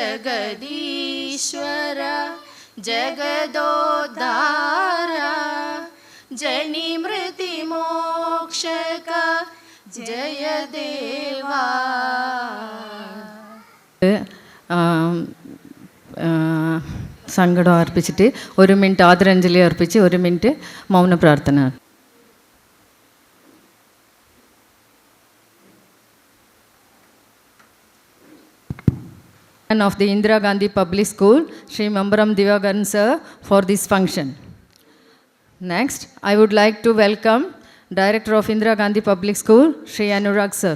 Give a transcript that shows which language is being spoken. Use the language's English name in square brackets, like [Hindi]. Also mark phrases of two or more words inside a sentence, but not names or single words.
[Sanskrit] जगदीश्वर जगदोद्धार जनि मृति मोक्षक जय देवा. [Malayalam] സങ്കടം അർപ്പിച്ചിട്ട് 1 മിനിറ്റ് ആദരാഞ്ജലി അർപ്പിച്ച് 1 മിനിറ്റ് മൗന പ്രാർത്ഥന. [English] Of the Indira Gandhi Public School, Shri Mambaram Divagaran sir, for this function. Next, I would like to welcome Director of Indira Gandhi Public School, Shri Anurag sir.